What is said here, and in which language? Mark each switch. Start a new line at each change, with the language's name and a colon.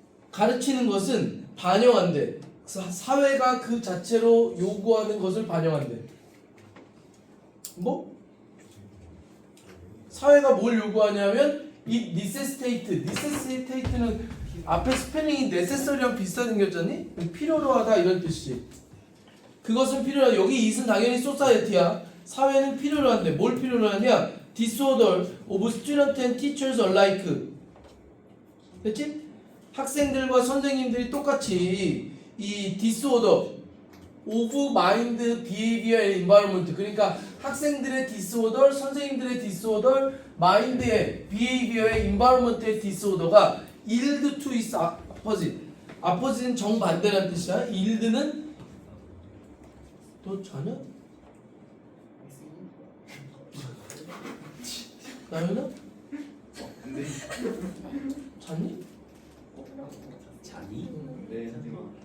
Korean: 가르치는 것은 반영한대. 사회가 그 자체로 요구하는 것을 반영한대. 뭐? 사회가 뭘 요구하냐면 이 necessitate는 앞에 스펠링이 necessary랑 비슷하게 생겼잖니? 필요로 하다 이런 뜻이지. 그것은 필요하다. 여기 it은 당연히 society야. 사회는 필요로 한대. 뭘 필요로 하냐?
English: disorder of students and teachers alike.
Korean: 됐지? 학생들과 선생님들이 똑같이 이
English: disorder of mind, behavior and environment,
Korean: 그러니까 학생들의
English: disorder,
Korean: 선생님들의
English: disorder, mind의 behavior의 environment의 disorder가 yield to its opposite.
Korean: opposite는 정반대라는 뜻이야. yield는 너 자냐? 나연아? 네. 잤니? 자니? 네, 선생님.